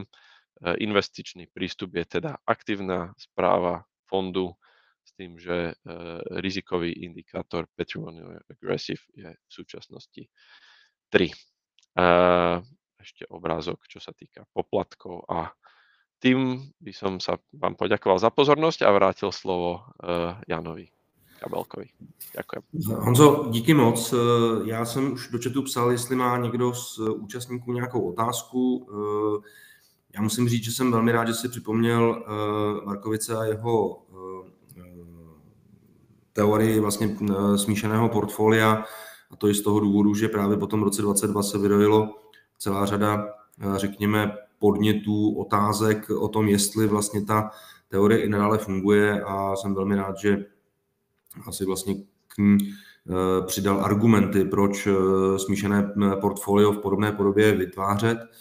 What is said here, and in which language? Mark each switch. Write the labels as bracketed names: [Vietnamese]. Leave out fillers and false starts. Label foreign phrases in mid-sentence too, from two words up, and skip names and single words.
[Slovak] Investičný prístup je teda aktívna správa fondu s tým, že rizikový indikátor Patrimonial Aggressive je v súčasnosti 3. Ešte obrázok, čo sa týka poplatkov a tým by som sa vám poďakoval za pozornosť a vrátil slovo Janovi Kabelkovi. Ďakujem. [Czech] Honzo, díky moc. Já jsem už do chatu psal, jestli má někdo z účastníků nějakou otázku. Já musím říct, že jsem velmi rád, že si připomněl Markovice a jeho teorii vlastně smíšeného portfolia, a to i z toho důvodu, že právě po tom roce 2022 se vyrojilo celá řada, řekněme, podnětů, otázek o tom, jestli vlastně ta teorie i nadále funguje, a jsem velmi rád, že asi vlastně k ní přidal argumenty, proč smíšené portfolio v podobné podobě vytvářet.